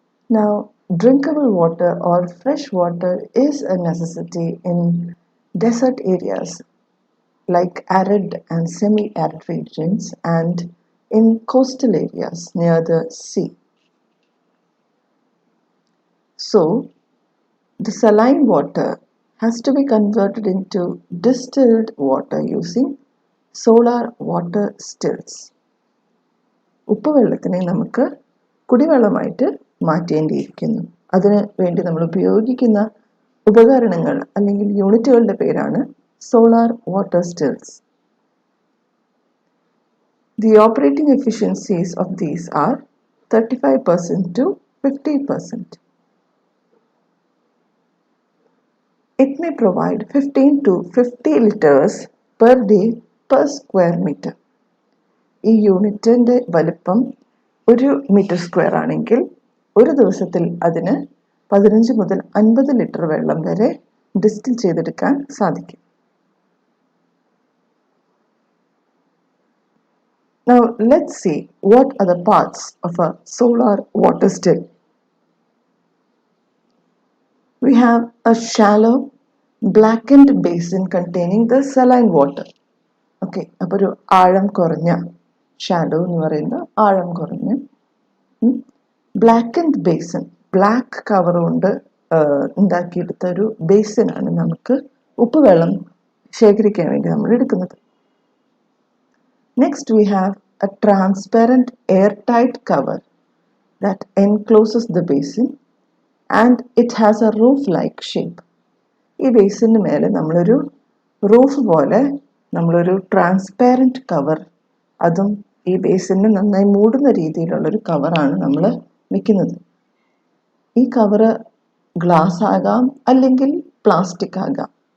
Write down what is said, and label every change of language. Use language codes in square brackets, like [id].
[en] Now, drinkable water or fresh water is a necessity in desert areas like arid and semi-arid regions and in coastal areas near the sea. So, the saline water has to be converted into distilled water using solar water stills. [ml] ഉപ്പുവെള്ളത്തിനെ നമുക്ക് കുടിവെള്ളമായിട്ട് മാറ്റേണ്ടിയിരിക്കുന്നു. അതിന് വേണ്ടി നമ്മൾ ഉപയോഗിക്കുന്ന ഉപകരണങ്ങൾ അല്ലെങ്കിൽ യൂണിറ്റുകളുടെ പേരാണ് solar water stills. [en] The operating efficiencies of these are 35% to 50%. It may provide 15 to 50 liters per day per square meter. [ml] ഈ യൂണിറ്റിൻ്റെ വലിപ്പം 1 മീറ്റർ സ്ക്വയർ ആണെങ്കിൽ ഒരു ദിവസത്തിൽ അതിന് 15 മുതൽ 50 ലിറ്റർ വെള്ളം വരെ ഡിസ്റ്റിൽ ചെയ്തെടുക്കാൻ സാധിക്കും. [en] Now let's see what are the parts of a solar water still. We have a shallow blackened basin containing the saline water. [ml] Okay, അപ്പോൾ ഒരു ആഴം കുറഞ്ഞ ഷാഡോ എന്ന് പറയുന്ന ആഴം കുറഞ്ഞ ബ്ലാക്കൻഡ് ബേസിൻ, ബ്ലാക്ക് കവർ കൊണ്ട് ഉണ്ടാക്കിയെടുത്ത ഒരു ബേസിനാണ് നമുക്ക് ഉപ്പുവെള്ളം ശേഖരിക്കാൻ വേണ്ടി നമ്മൾ എടുക്കുന്നത്. [en] Next we have a transparent airtight cover that encloses the basin and it has a roof-like shape. [ml] ഈ ബേസിന് മേലെ നമ്മളൊരു റൂഫ് പോലെ നമ്മളൊരു ട്രാൻസ്പാരൻറ്റ് കവർ, അതും ഈ ബേസിനെ നന്നായി മൂടുന്ന രീതിയിലുള്ളൊരു കവറാണ് നമ്മൾ വെക്കുന്നത്. ഈ കവറ് ഗ്ലാസ് ആകാം അല്ലെങ്കിൽ പ്ലാസ്റ്റിക് ആകാം.